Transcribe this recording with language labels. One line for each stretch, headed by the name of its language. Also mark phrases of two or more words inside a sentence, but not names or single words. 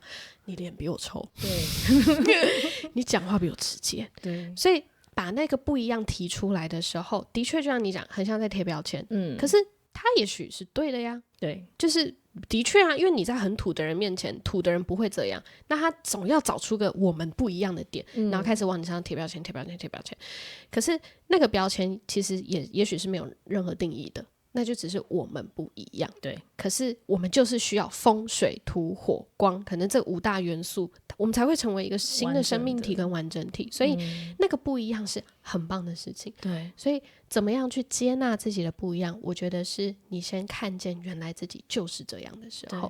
Chinese: 你臉比我臭，对你講話比我直接，对，所以把那個不一樣提出來的時候，的確就像你講很像在貼標籤，可是他也許是對的呀，對，就是的確啊，因為你在很土的人面前，土的人不會這樣，那他總要找出個我們不一樣的點，然後開始往你身上貼標籤。可是那個標籤其實也許是沒有任何定義的，那就只是我們不一樣。對，可是我們就是需要風水土火光，可能這5大元素，我們才會成為一個新的生命體跟完整體。所以那個不一樣是很棒的事情。对，所以怎麼樣去接納自己的不一樣，我覺得是你先看見原來自己就是這樣的時候。